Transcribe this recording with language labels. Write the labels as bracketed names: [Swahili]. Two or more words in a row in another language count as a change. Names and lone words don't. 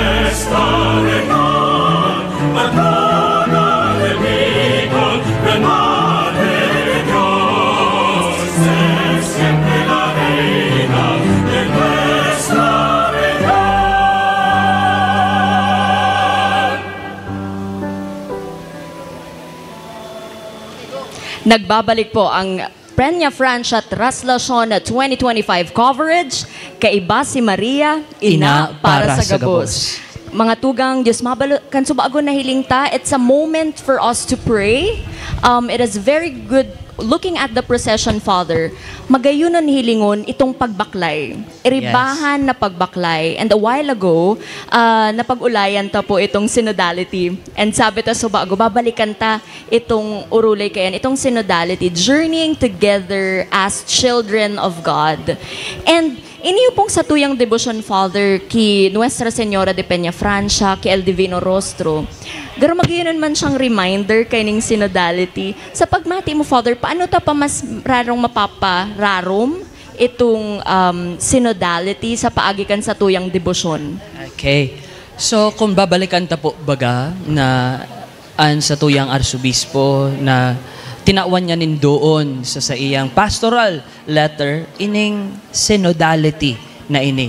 [Spanish] estarán, patrona del Micol, gran madre de Dios, es siempre la reina de nuestra verdad. [Bikol] Nagbabalik po ang Peña Francia Translacion 2025 coverage, Kaiba si Maria, Ina para sa Gabos. Mga tugang, Diyos mabalo, kan subago na hiling ta, [English] it's a moment for us to pray. It is very good looking at the procession, Father. [Bikol] Magayunan hilingon itong pagbaklay. Iribahan na pagbaklay. [English] And a while ago, [Bikol] napag-ulayan ta po itong synodality. And sabi ta subago, babalikan ta itong urulay kayan, itong synodality, [English] journeying together as children of God. [Bikol] And iniyo pong sa tuyang [English] devotion, Father, [Bikol] ki Nuestra Señora de Peña Francia, ki El Divino Rostro. Pero magyunan man siyang reminder kay ning synodality. Sa pagmati mo, Father, paano ta pa mas rarong mapapararom itong synodality sa paagikan sa tuyang devotion? Okay. So, kung babalikan ta po baga na sa tuyang arsobispo na tinawan niya nin doon sa iyang [English] pastoral letter, [Bikol] ining synodality na ini.